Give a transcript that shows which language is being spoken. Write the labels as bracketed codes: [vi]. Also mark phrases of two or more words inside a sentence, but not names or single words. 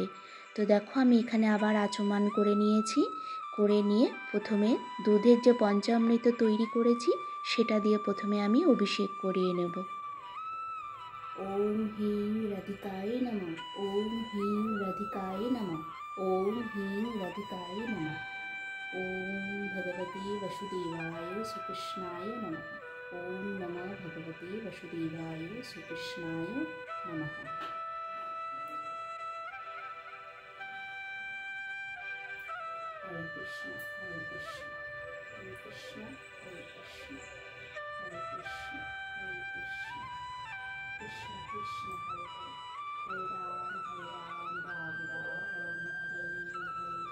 [bn] তো দেখো আমি এখানে আবার আচমন করে নিয়েছি, করে নিয়ে প্রথমে দুধের যে পঞ্চামৃত তৈরি করেছি সেটা দিয়ে প্রথমে আমি অভিষেক করিয়ে নেব। [sa] ওম হিং রাধিকায় নমঃ, ওম হিং রাধিকায় নমঃ, ওম হিং রাধিকায় নমঃ, ওম ভগবতে বসুদেবায় শ্রীকৃষ্ণায় নমঃ, ওম নমঃ ভগবতে বসুদেবায় শ্রীকৃষ্ণায় নমঃ। হরে কৃষ্ণ হরে কৃষ্ণ হরে কৃষ্ণ হরে কৃষ্ণ হরে কৃষ্ণ হরে কৃষ্ণ কৃষ্ণ কৃষ্ণ হরে হরে, হরে রাম রাম রাম হরে হরে।